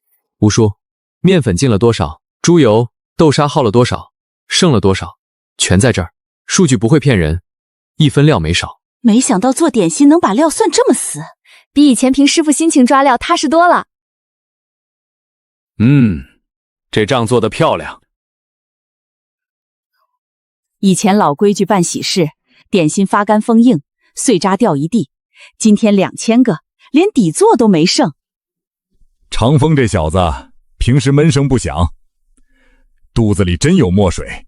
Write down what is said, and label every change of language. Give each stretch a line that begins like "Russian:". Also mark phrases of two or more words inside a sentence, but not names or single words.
Chinese: 吴叔，面粉進了多少？豬油、豆沙耗了多少？剩了多少？全在這兒，數據不會騙人，一分料沒少。没想到做点心能把料算这么死，比以前凭師傅心情抓料踏實多了。這賬做得漂亮。以前老規矩辦喜事，點心發乾封硬，碎渣掉一地。今天2000個，連底座都沒剩。長風這小子平時悶聲不響，肚子裡真有墨水。